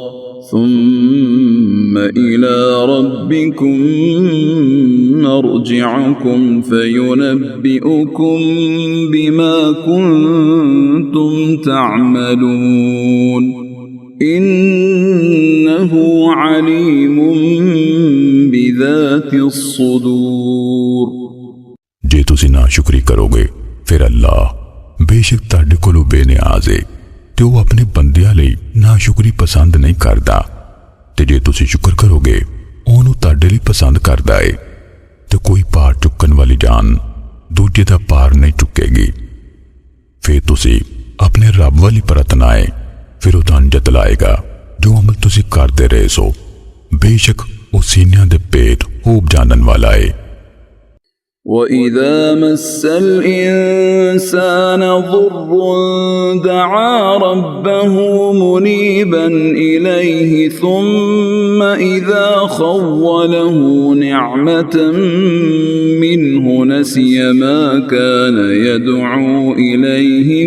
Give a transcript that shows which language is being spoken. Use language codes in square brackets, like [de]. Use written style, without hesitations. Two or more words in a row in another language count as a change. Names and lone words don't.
[ar] ثم إلى ربكم مرجعكم فينبئكم بما كنتم تعملون إنه عليم بذات الصدور। [pa] جے تسی ناشکری کروگے پھر اللہ بیشک تہاڈے کولوں بےنیاز ہے تے وہ اپنے بندیاں لئی ناشکری پسند نہیں کرتا تے جے تسی شکر کروگے اونوں تہاڈے لئی پسند کردا ہے تے کوئی بھار چکن والی جان دوجے دا بھار نہیں چکے گی. پھر تسی اپنے رب والی پرتنا ہے پھر وہ تہانوں جتلائے گا جو عمل تسی کرتے رہے سو بیشک وہ سینیاں دے پیٹ خوب جانن والا ہے. [ar] وَإِذَا مَسَّ الْإِنسَانَ ضُرٌّ دَعَا رَبَّهُ مُنِيبًا إِلَيْهِ ثُمَّ إِذَا خَوَّلَهُ نِعْمَةً مِّنْهُ نَسِيَ مَا كَانَ يَدْعُو إِلَيْهِ